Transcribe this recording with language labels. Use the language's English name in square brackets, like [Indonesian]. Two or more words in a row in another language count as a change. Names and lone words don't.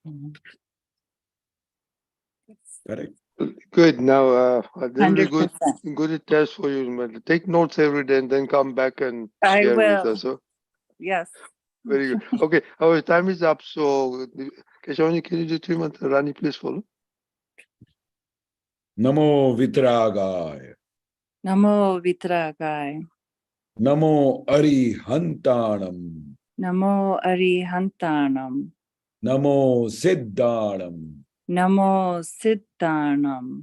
[English] Correct? Good. Now there will be 100%. good test for you. But take notes every day and then come back and I share with will. us. So Yes. very good. Okay, our time is up. So Keshavanji, can you do 3 months? Rani, please follow. [Prakrit languages] Namo Vitragaya. Namo Vitragai. Namo Arihantanam. Namo Arihantanam. Namo Siddhanam. Namo Siddhanam.